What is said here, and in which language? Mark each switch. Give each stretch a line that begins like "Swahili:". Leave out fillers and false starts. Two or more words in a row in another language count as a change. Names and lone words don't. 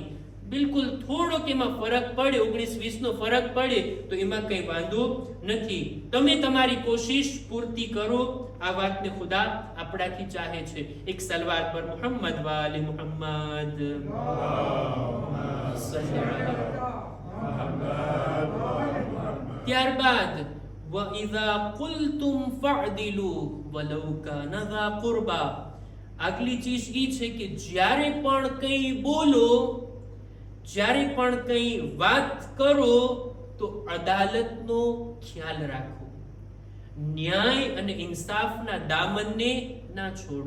Gujarati: બિલકુલ થોડોક એમાં ફરક પડે, 19-20 નો ફરક પડે તો એમાં કઈ વાંધો નથી. તમે તમારી કોશિશ પૂર્તિ કરો. આ વાતને ખુદા આપણાથી ચાહે છે. એક સલવાત પર
Arabic: محمد وآل محمد. ત્યારબાદ وَإِذَا قُلْتُمْ فَعْدِلُوا وَلَوْ كَانَ ذَا قُرْبَى.
Gujarati: આગલી ચીજ એ છે કે જ્યારે પણ કંઈ બોલો, જ્યારે પણ કંઈ વાત કરો તો અદાલતનો ખ્યાલ રાખો. ન્યાય અને ઇન્સાફના દામનને ના છોડો.